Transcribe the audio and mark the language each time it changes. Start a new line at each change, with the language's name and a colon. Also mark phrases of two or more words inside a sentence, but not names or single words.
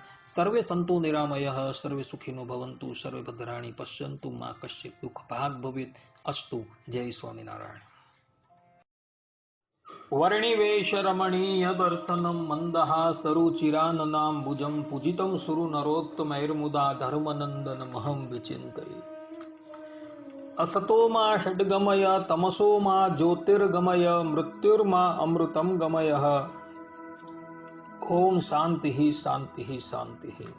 Sanskrit: સર્વે સંતો નિરામય સર્વે સુખીનો ભવંતુ સર્વે ભદ્રાણી પશ્યંતુ મા કશ્ચિત દુઃખ ભાગ ભવેત અસ્તુ.
Gujarati: જય સ્વામિનારાયણ.
Sanskrit: વર્ણિવેશ રમણીય દર્શનમ મંદહાસ સરુચિરાનનાંબુજમ પૂજિતમ સુરુ નરોત્તમૈર્મુદા ધર્મનંદન મહં વિચિંતયે. असतोमा षड्गमय तमसोमा ज्योतिर्गमय मृत्युर्मा अमृतं गमय. ओम शांति शांति शांति.